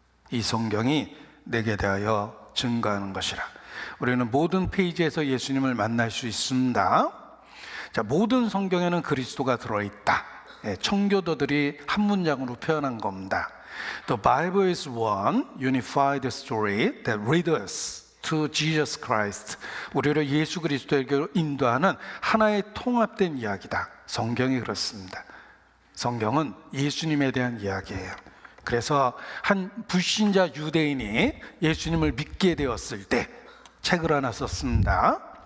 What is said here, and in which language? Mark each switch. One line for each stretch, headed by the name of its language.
Korean: 이 성경이 내게 대하여 증거하는 것이라. 우리는 모든 페이지에서 예수님을 만날 수 있습니다. 자, 모든 성경에는 그리스도가 들어있다. 청교도들이 한 문장으로 표현한 겁니다.
English: The Bible is one unified story that leads us to Jesus Christ.
Korean: 우리를 예수 그리스도에게로 인도하는 하나의 통합된 이야기다. 성경이 그렇습니다. 성경은 예수님에 대한 이야기예요. 그래서 한 불신자 유대인이 예수님을 믿게 되었을 때 책을 하나 썼습니다.